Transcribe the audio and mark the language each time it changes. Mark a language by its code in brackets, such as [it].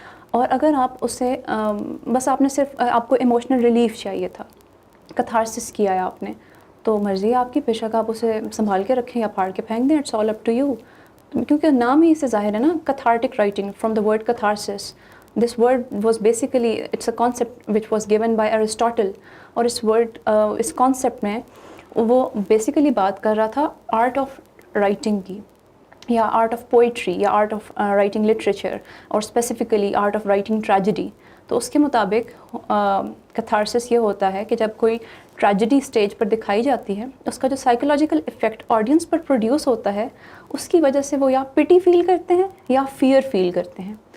[ur] اور اگر آپ اسے بس آپ نے صرف آپ کو ایموشنل ریلیف چاہیے تھا, کتھارسس کیا ہے آپ نے, تو مرضی آپ کی, بے شک آپ اسے سنبھال کے رکھیں یا پھاڑ کے پھینک دیں, [en] It's all up to you. [ur] کیونکہ نام ہی اس سے ظاہر ہے نا, [en] cathartic writing from the word catharsis. This word was basically, it's a concept which was given by Aristotle. [ur] اور اس concept میں وہ basically بات کر رہا تھا art of writing کی, یا آرٹ آف پوئٹری, یا آرٹ آف رائٹنگ لٹریچر, اور specifically art of writing tragedy. تو اس کے مطابق کتھارسس یہ ہوتا ہے کہ جب کوئی ٹریجڈی اسٹیج پر دکھائی جاتی ہے, اس کا جو سائیکولوجیکل افیکٹ آڈینس پر پروڈیوس ہوتا ہے, اس کی وجہ سے وہ یا پٹی فیل کرتے ہیں یا فیئر فیل کرتے ہیں.